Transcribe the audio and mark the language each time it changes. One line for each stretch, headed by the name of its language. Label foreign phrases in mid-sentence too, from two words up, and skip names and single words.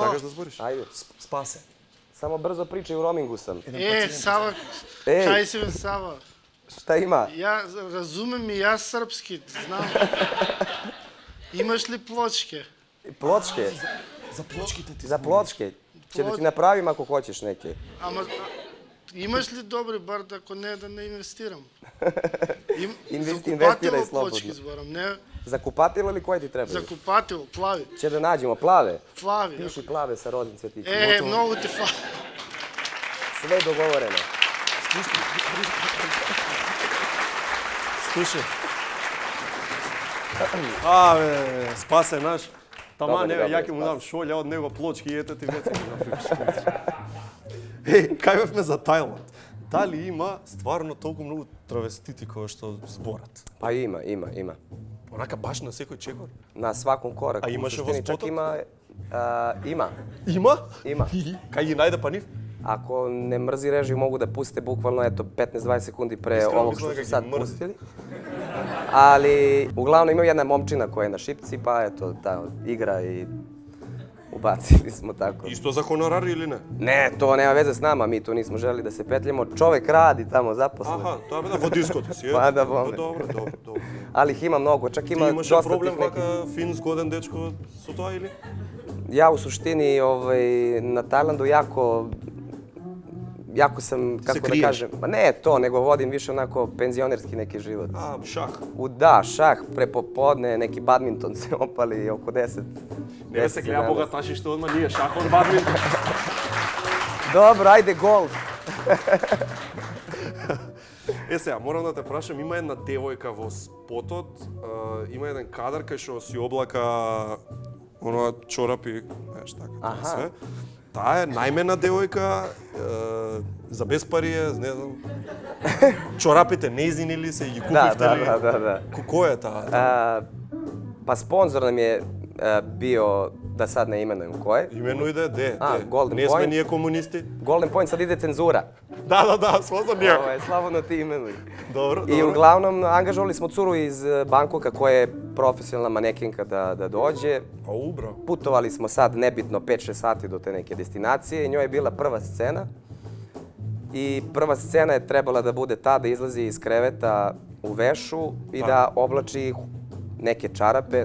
Macedonian: Сакаш да збориш?
Serbian: Ajde,
Macedonian: Спасе.
Serbian: samo brzo pričaj, u roamingu sam.
Macedonian: Сава, Ej. кај си бе Сава?
Serbian: Šta ima?
Macedonian: Ја разумем и јас српски, знам. Имаш ли плочке?
Serbian: Pločke?
Macedonian: За плочките ти.
Serbian: Za pločke. Će da ti napravim ako hoćeš neke.
Macedonian: Ама имаш ли добри бар ако не да не инвестирам? Инвестирай slobodno. плочки зборам, не
Serbian: Za kupatilo ili koje ti trebaju?
Macedonian: за купател, плави.
Serbian: Će da nađemo plave?
Macedonian: Плави.
Serbian: Piši plave sa roznim cvetićima.
Macedonian: Многу ти фали.
Serbian: Sve dogovoreno.
Macedonian: Слушај. Абе, Спасе наш. Тама Добре, не, добре, ја ќе му Спасе. дам шолја од него плочки и ете ти веќе ги направиш. Кај бевме за Тајланд. Дали има стварно толку многу травестити кои што зборат?
Serbian: Pa ima.
Macedonian: Онака баш на секој чекор?
Serbian: Na svakom koraku. A imaš U suštini ovo čak spotot? ima. Ima.
Macedonian: Има?
Serbian: Ima.
Macedonian: Кај ги најде па нив?
Serbian: Ako ne mrzi režiju, mogu da puste bukvalno 15-20 sekundi pre Iskreno ovog mislim što da su ga sad mrzi. pustili. Ali, uglavnom ima jedna momčina koja je na šipci, pa eto, ta igra i ubacili smo tako.
Macedonian: Исто за хонорар или не?
Serbian: Ne, to nema veze s nama, mi tu nismo želi da se petljamo. Čovek radi tamo, zaposlen.
Macedonian: Аха, тоа бе да во диското си, е? Па да, бome. Добро.
Serbian: ali ih ima mnogo, čak
Macedonian: Ти
Serbian: ima
Macedonian: имаше
Serbian: dosta
Macedonian: проблем
Serbian: tih nekih.
Macedonian: вака фин згоден дечко со тоа или?
Serbian: Ja u suštini na Tajlandu jako sam, kako da kriješ? kažem, pa ne to, nego vodim više onako penzionerski neki život.
Macedonian: А, шах.
Serbian: Da, šah, prepopodne, neki badminton se opali oko 10.
Macedonian: Не се гледа
Serbian: 11.
Macedonian: богаташи што одма ние шахот бадминтон.
Serbian: Dobro, ajde golf.
Macedonian: Сега, морам да те прашам, има една девојка во спотот, има еден кадар кај што си облака оноа чорапи, знаеш така, тоа Аха.
Serbian: све.
Macedonian: Таа е најмена девојка, за без пари е, не знам. Чорапите нејзини ли се и ги купивте ли?
Serbian: Da.
Macedonian: Кој е таа?
Serbian: Pa sponzor nam je bio, da sad ne imenujem ko je.
Macedonian: Именујде, де?
Serbian: Golden
Macedonian: Не сме
Serbian: Point.
Macedonian: ние комунисти?
Serbian: Golden Point, sad ide cenzura.
Macedonian: Да, свозам ние.
Serbian: Slobodno ti imenuj.
Macedonian: Добро,
Serbian: I
Macedonian: добро.
Serbian: uglavnom angažovali smo curu iz Bangkoka koja je profesionalna manekenka da dođe.
Macedonian: Ау, бро.
Serbian: Putovali smo sad nebitno 5-6 sati do te neke destinacije i njoj je bila prva scena. I prva scena je trebala da bude ta da izlazi iz kreveta u vešu i da oblači neke čarape.